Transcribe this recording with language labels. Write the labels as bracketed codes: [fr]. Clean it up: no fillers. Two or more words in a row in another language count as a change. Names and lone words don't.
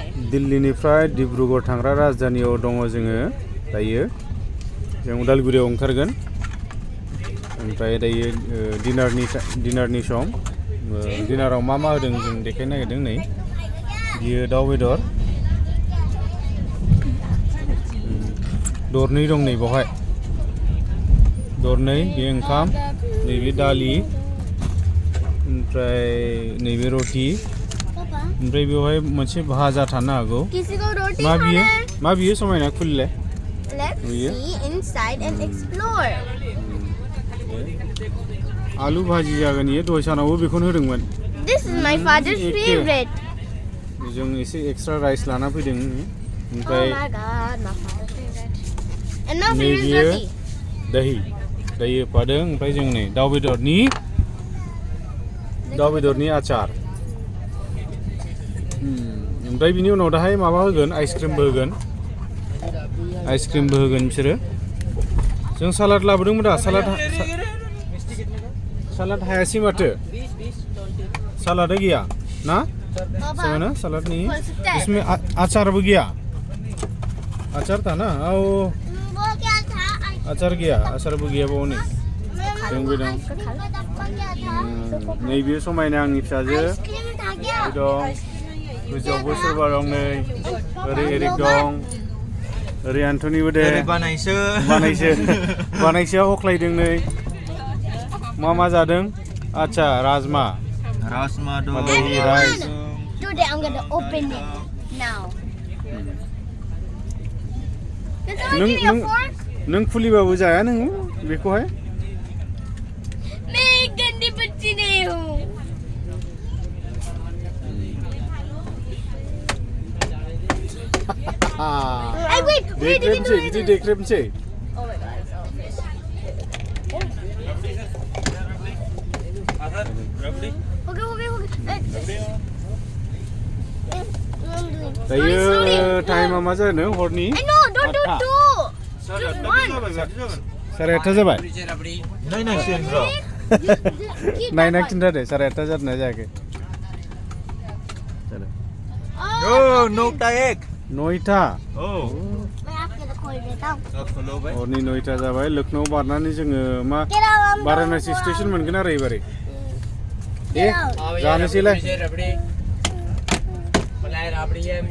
[brx] दिल्लीनिफ्राय डिब्रुगड़ थांग्रा राजधानियाव दङ जोङो दायो जों उदालगुरियाव ओंखारगोन ओमफ्राय दायो डिनारनि सम डिनाराव मा होदों जों देखायनो नागिरदों नै बियो दाउ बेदर दरनै दं नै बावहाय दरनै बे ओंखाम नैबे दालि ओमफ्राय नैबे रटि ओमफ्राय बेवहाय मोनसे भाजा थानो हागौ मा बियो समायना खुलिले [en] Let's see inside and explore. [brx] आलु भाजी जागोन इयो दहाय सानावबो बेखौनो होदोंमोन [en] This is my father's favorite. [brx] जों एसे [en] extra rice [brx] लाना फैदों [en] Oh [brx] ओमफ्राय [en] my god, my father's favorite. And now favorite roti. [brx] दही होफादों ओमफ्राय जों नै दाउ बेदरनि आचार ओमफ्राय बिनि उनाव दाहाय माबा होगोन आइसक्रिमबो होगोन बिसोरो जों सालाद लाबोदोंमोन दा सालाद हायासै माथो सालादा गैया ना सेमना सालाद [hi] नहीं इसमें अचार भी गया अचार था ना [brx] ओ [hi] वो क्या था? अचार भी गया वो नहीं [brx] जों भी दं नैबे समायना आंनि फिसाजो दं गोजौआवबो सोरबा दं नै ओरै एरिक दं ओरै एन्टनिबो दे बानायसोआ हख्लायदों नै मा जादों आच्छा राजमा दं राइस [en] Today I'm gonna open it now. Can someone give me a fork? [brx] नों खुलिबाबो जाया नोङो बेखौहाय [hi] मैं एक गंदी बच्ची नहीं हूँ. [en] Wait, [brx] देख्रेबसै [en] Oh my god, it's all fish. Okay. [brx] दायो टाइमा मा जादों हरनि [en] No, don't do two. Just one. [brx] 8:30 जाबाय नायना खिन्था दे 8:30 जादोंना जायाखै नयथा हरनि 9टा जाबाय लखनऊ बारनानै जोङो मा वाराणसि स्टेशन मोनगोन आरो एबारै जानोसैलाय